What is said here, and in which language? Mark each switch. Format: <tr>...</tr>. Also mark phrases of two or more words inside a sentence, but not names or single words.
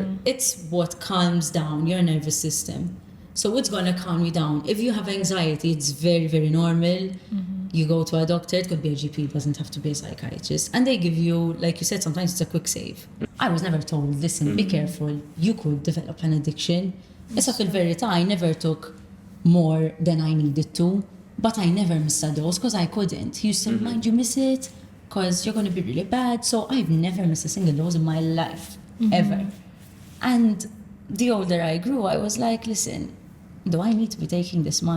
<en>It's what calms down your nervous system. So it's going to calm you down. If you have anxiety, it's very, very normal. You go to a doctor, it could be a GP, it doesn't have to be a psychiatrist. And they give you, like you said, sometimes it's a quick save. I was never told, listen, be careful, you could develop an addiction.</en> <mt>Issa fil-verità,</mt> <en>I never took more than I needed to, but I never missed a dose because I couldn't. He used to remind you, miss it, because you're going to be really bad. So I've never missed a single dose in my life, ever. And the older I grew, I was like, listen, do I need to be taking this much?</en>